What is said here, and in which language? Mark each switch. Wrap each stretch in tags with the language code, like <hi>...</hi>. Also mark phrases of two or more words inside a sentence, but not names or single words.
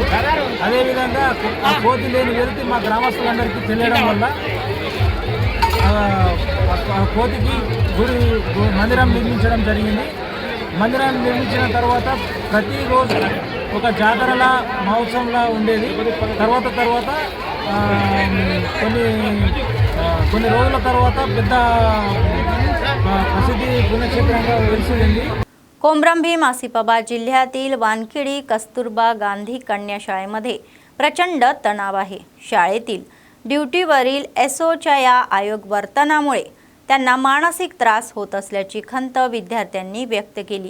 <te>అదేవిధంగా ఆ కోతి లేని వెలితి మా గ్రామస్తులందరికీ తెలియడం వల్ల ఆ కోతికి మందిరం నిర్మించడం జరిగింది. మందిరం నిర్మించిన తర్వాత ప్రతిరోజు ఒక జాతరలా మహోత్సవంలా ఉండేది. తర్వాత కొన్ని రోజుల తర్వాత పెద్ద ప్రసిద్ధి పుణ్యక్షేత్రంగా వెలిసింది.</te> <mr>कोमरंभीम आसिफाबाद जिल्ह्यातील वानखेडी कस्तुरबा गांधी कन्या शाळेमध्ये प्रचंड तणाव आहे. शाळेतील ड्युटीवरील एसओच्या या आयोग वर्तनामुळे त्यांना मानसिक त्रास होत असल्याची खंत विद्यार्थ्यांनी व्यक्त केली.</mr>